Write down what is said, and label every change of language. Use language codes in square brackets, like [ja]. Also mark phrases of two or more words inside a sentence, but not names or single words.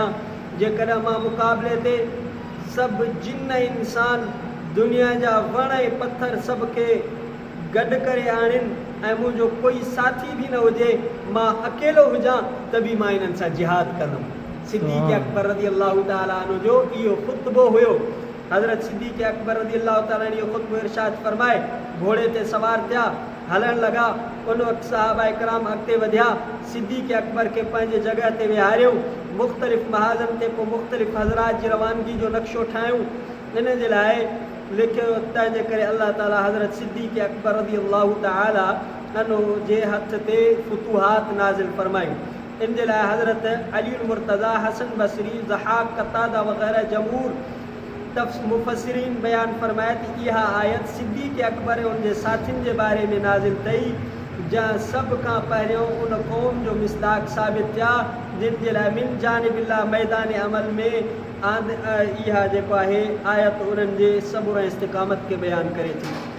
[sd] जेकॾहिं मां मुक़ाबले ते सभु जिन इंसान दुनिया जा वण ऐं पत्थर सभ खे गॾु करे आणिन ऐं मुंहिंजो कोई साथी बि न हुजे, मां अकेलो हुजां त बि मां इन्हनि सां जिहाद कंदुमि। सिद्दीक़ अकबर [ar] رضي الله تعالى عنه [sd] जो इहो ख़ुतबो हुयो। हज़रत सिद्दीक़ अकबर [ar] رضي الله تعالى عنه [sd] इहो ख़ुतबो इरशाद फ़रमाए घोड़े ते सवार थिया, हलण लॻा। उन वक़्तु सहाबा कराम अॻिते वधिया, सिद्दीक़ अकबर खे पंहिंजे जॻह ते विहारियो, मुख़्तलिफ़ महाज़न ते पोइ मुख़्तलिफ़ हज़रात जी रवानगी जो नक्शो ठाहियूं। इन जे लाइ लिखियो तंहिंजे करे अल्लाह ताला हज़रत सिद्दीक़ अकबर [ar] رضي الله تعالى عنه [sd] जे हथ ते फुतूहात नाज़िल फ़रमायूं। इन जे लाइ हज़रत अली मुर्तज़ा, हसन बसरी, ज़हाक, कतादा वग़ैरह जमहूर मुफ़स्सिरीन बयान फ़रमाए त इहा आयत सिद्दीक़ अकबर ऐं उनजे साथियुनि जे बारे में नाज़िल अथई, जंहिं सभ खां पहिरियों उन क़ौम जो मिसदाक़ साबित थिया जिन जे लाइ [ar] من جانب الله [sd] मैदान अमल में इहा जेको आहे आयत उन्हनि जे सब्र ऐं इस्तिक़ामत खे बयानु करे थी।